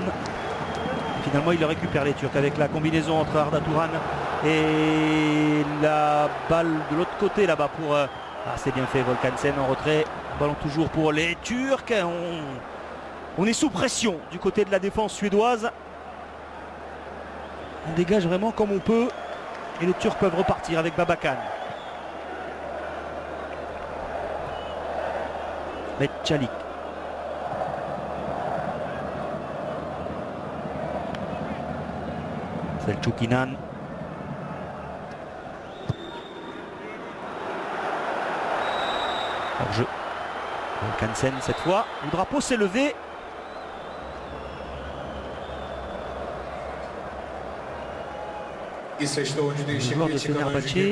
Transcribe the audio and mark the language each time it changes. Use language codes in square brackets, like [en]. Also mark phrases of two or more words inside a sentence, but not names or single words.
[fr] Finalement, il le récupère les Turcs avec la combinaison entre Arda Turan et la balle de l'autre côté là-bas pour... c'est bien fait, Volkansen en retrait. Ballon toujours pour les Turcs. On est sous pression du côté de la défense suédoise. On dégage vraiment comme on peut. Et les Turcs peuvent repartir avec Babakan. Metchalik. Selçuk-İnan. Hors-jeu. Volkansen cette fois. Le drapeau s'est levé. Le joueur de Fenerbahçe.